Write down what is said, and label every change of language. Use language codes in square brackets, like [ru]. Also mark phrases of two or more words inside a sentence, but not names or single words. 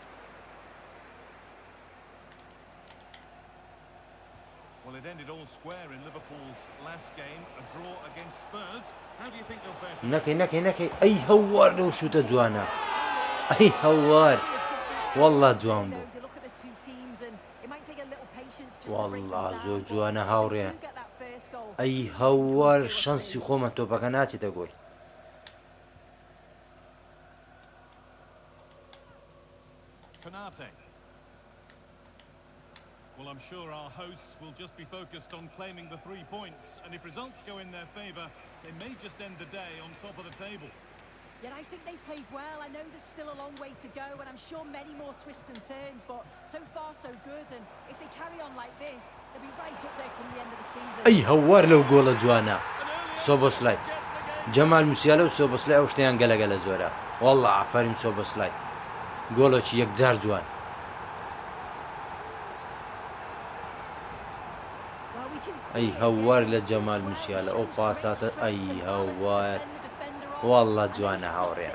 [ckb] نەکەی ئەی هەوار لەو شوتە جوانە، ئەی هەوار وەڵڵا جوان بوو، وەڵڵا زۆر جوانە هاوڕێ. ئەی هەوار شەنسی خۆمە تۆپەکە ناچێتە گۆل. [en] Well, I'm sure our hosts will just be focused on claiming the 3 points, and if results go in their favour, they may just end the day on top of the table. Yeah, I think they've played well. I know there's still a long way to go, and I'm sure many more twists and turns, but so far so good, and if they carry on like this, they'll be right up there come the end of the season. [ckb] ئەی هەوار لەو گۆڵە جوانە. سۆبۆسلای جەمال موسیالە و سۆبۆسلای ئەو شتیان گەلەگەلە زۆرە، وەڵڵا ئافەرین سۆبۆسلای گۆڵێکی یەکجار جوان. ئەی هەوار لە جەمال موسیالە ئەو پاساتە، ئەی هەوار وەڵڵا جوانە هاوڕێ.